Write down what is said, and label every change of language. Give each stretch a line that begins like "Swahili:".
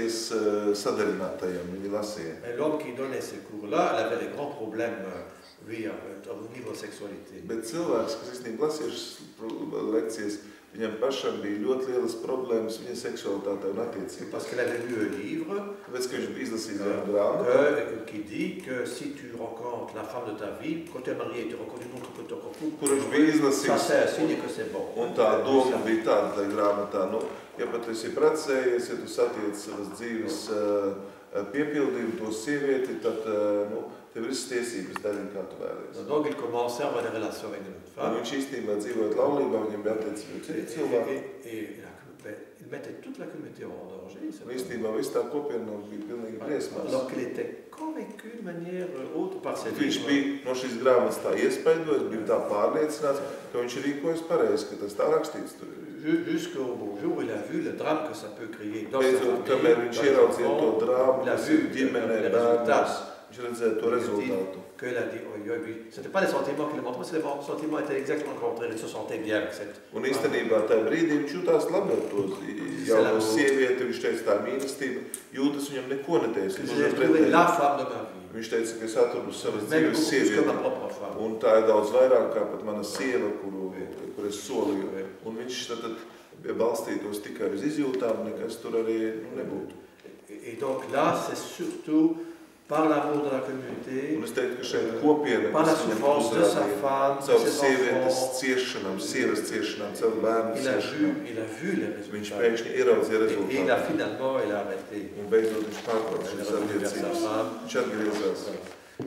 French: Et l'homme qui donnait ces cours-là, il avait des grands problèmes, lui, au niveau de sexualité.
Latvian: Bet cilvēks, kas īstenībā lasīja lekcijas, viņam pašam bija ļoti lielas problēmas viņa seksualitātē un attiecībās.
French: Parce qu'il avait lu un livre qui dit que si tu rencontres la femme de ta vie, quand tu es marié, tu rencontres une autre que ton couple, ça c'est un signe que c'est bon.
Latvian: Un tā doma bija tāda, lai grāmatā, ja pat esi precējies, ja tu satiec savas dzīves piepildījumu to sievieti, tad tev ir visas tiesības darīt, kā tu vēlies.
French: Donc il commençait à avoir des relations avec une autre femme.
Latvian: Un viņš īstenībā dzīvojot laulībā, viņam bija attiecības citu cilvēku.
French: Et il mettait toute la communauté en danger.
Latvian: Īstenībā viss tā kopiena bija pilnīgi briesmās.
French: Alors qu'il était convaincu de manière autre par ses
Latvian: Viņš bija no šīs grāmatas tā iespaidojis, bija tā pārliecināts, ka viņš rīkojas pareizi, ka tas tā rakstīts tur.
French: Jusqu'au jour où il a vu le drame que ça peut créer dans sa
Latvian: Beidzot, kamēr viņš ieraudzīja to drāmu,
French: il a
Latvian: kas
French: vu
Latvian: ir ģimenē, bērnos, viņš redzēja to rezultātu.
French: Qu'il a dit, ce n'était pas les sentiments qu'il a montrés, les sentiments étaient exactement contraires. Il se sentait bien avec cette.
Latvian: Un īstenībā tajā brīdī viņš jutās labi ar to jauno sievieti, viņš teica tā mīlestība, jūtas viņam neko neteica. Viņš teica, ka es atradu savas dzīves sievieti, un tā ir daudz vairāk kā pat mana sieva, kur es solīju. Un viņš tad balstītos tikai uz izjūtām, nekas tur arī nebūtu.
French: Et donc là, c'est surtout par l'amour de la communauté, par la souffrance de sa femme, de ses enfants, il a vu les résultats. Et il a finalement arrêté. Il est revenu vers sa femme.